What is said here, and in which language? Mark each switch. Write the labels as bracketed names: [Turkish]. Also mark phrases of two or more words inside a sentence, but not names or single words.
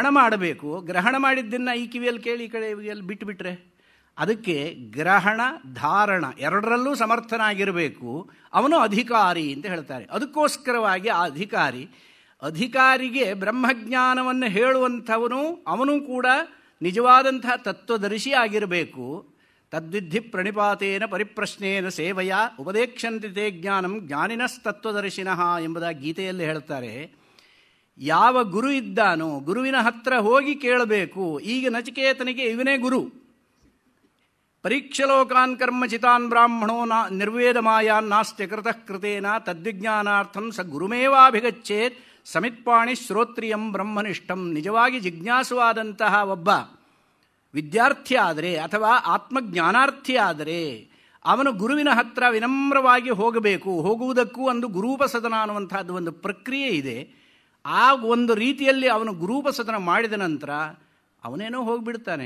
[Kannada] ಗ್ರಹಣ ಮಾಡಿದ್ದನ್ನು ಈ ಕಿವಿಯಲ್ಲಿ ಕೇಳಿ ಈ ಕಡೆ ಕಿವಿಯಲ್ಲಿ ಬಿಟ್ಟುಬಿಟ್ರೆ ಅದಕ್ಕೆ ಗ್ರಹಣ ಧಾರಣ ಎರಡರಲ್ಲೂ ಸಮರ್ಥನಾಗಿರಬೇಕು. ಅವನು ಅಧಿಕಾರಿ ಅಂತ ಹೇಳ್ತಾರೆ. ಅದಕ್ಕೋಸ್ಕರವಾಗಿ ಆ ಅಧಿಕಾರಿಗೆ ಬ್ರಹ್ಮಜ್ಞಾನವನ್ನು ಹೇಳುವಂಥವನು ಅವನು ಕೂಡ ನಿಜವಾದಂತಹ ತತ್ವದರ್ಶಿ ಆಗಿರಬೇಕು. [Sanskrit] ತದ್ವಿಧಿ ಪ್ರಣಿಪಾತೇನ ಪರಿಪ್ರಶ್ನೇನ ಸೇವೆಯ ಉಪದೇಕ್ಷಂತಿ ತೇ ಜ್ಞಾನಂ ಜ್ಞಾನಿನಸ್ತತ್ವದರ್ಶಿನಃ [Kannada] ಎಂಬುದಾಗಿ ಗೀತೆಯಲ್ಲಿ ಹೇಳ್ತಾರೆ. ಯಾವ ಗುರು ಇದ್ದಾನೋ ಗುರುವಿನ ಹತ್ರ ಹೋಗಿ ಕೇಳಬೇಕು. ಈಗ ನಚಿಕೇತನಿಗೆ ಇವನೇ ಗುರು. [Sanskrit] ಪರೀಕ್ಷಲೋಕಾನ್ ಕರ್ಮಚಿತಾನ್ ಬ್ರಾಹ್ಮಣೋ ನಿರ್ವೇದ ಮಾಯಾನ್ ನಾಸ್ತ್ಯ ಕೃತಃ ಕೃತೇನ ತದ್ವಿಜ್ಞಾನಾರ್ಥಂ ಸ ಗುರುಮೇವಾಭಿಗಚ್ಚೇತ್ ಸಮಿತ್ಪಾಣಿ ಶ್ರೋತ್ರಿಯಂ ಬ್ರಹ್ಮನಿಷ್ಠಂ. [Kannada] ನಿಜವಾಗಿ ಜಿಜ್ಞಾಸುವಾದಂತಹ ಒಬ್ಬ ವಿದ್ಯಾರ್ಥಿ ಆದರೆ ಅಥವಾ ಆತ್ಮಜ್ಞಾನಾರ್ಥಿ ಆದರೆ ಅವನು ಗುರುವಿನ ಹತ್ರ ವಿನಮ್ರವಾಗಿ ಹೋಗಬೇಕು. ಹೋಗುವುದಕ್ಕೂ ಒಂದು ಗುರೂಪಸದನ ಅನ್ನುವಂಥದ್ದು ಒಂದು ಪ್ರಕ್ರಿಯೆ ಇದೆ. ಆ ಒಂದು ರೀತಿಯಲ್ಲಿ ಅವನು ಗುರೂಪಸದನ ಮಾಡಿದ ನಂತರ ಅವನೇನೋ ಹೋಗಿಬಿಡ್ತಾನೆ.